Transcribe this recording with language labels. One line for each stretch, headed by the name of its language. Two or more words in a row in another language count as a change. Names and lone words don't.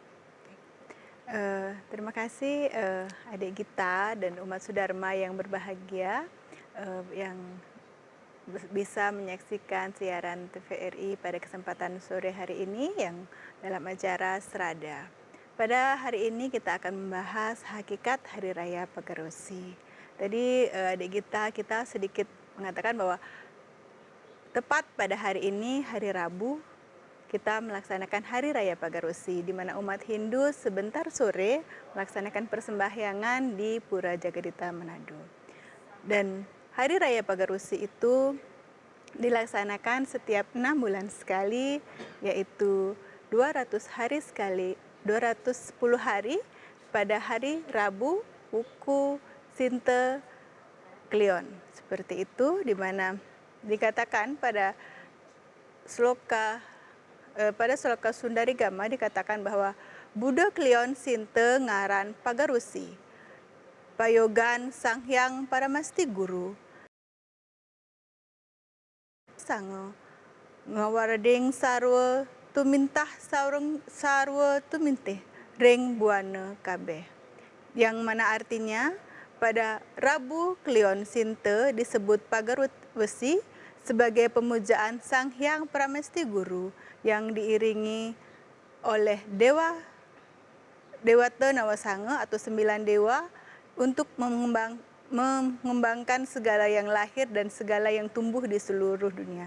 Indonesian: Terima kasih adik Gita dan umat Sudharma yang berbahagia yang bisa menyaksikan siaran TVRI pada kesempatan sore hari ini yang dalam acara Serada. Pada hari ini kita akan membahas hakikat Hari Raya Pagar Besi. Tadi adik kita sedikit mengatakan bahwa tepat pada hari ini, hari Rabu, kita melaksanakan Hari Raya Pagar Besi, di mana umat Hindu sebentar sore melaksanakan persembahyangan di Pura Jagadita Manado. Dan Hari Raya Pagar Besi itu dilaksanakan setiap 6 bulan sekali, yaitu 200 hari sekali, 210 hari pada hari Rabu, Wuku, Sinte, Klion. Seperti itu, di mana dikatakan pada sloka Sundari Gama dikatakan bahwa
Balinese: Buddha Klion Sinte ngaran Pagar Besi, Payogan Sang Hyang Paramasti Guru, Sango ngawarading sarwa tumintah sarwa tumintih ring buana kabeh,
Indonesian: yang mana artinya pada Rabu Klion Sinte disebut Pagar Besi sebagai pemujaan Sang Hyang Paramesti Guru yang diiringi oleh Dewata Nawasanga atau 9 dewa untuk mengembangkan segala yang lahir dan segala yang tumbuh di seluruh dunia.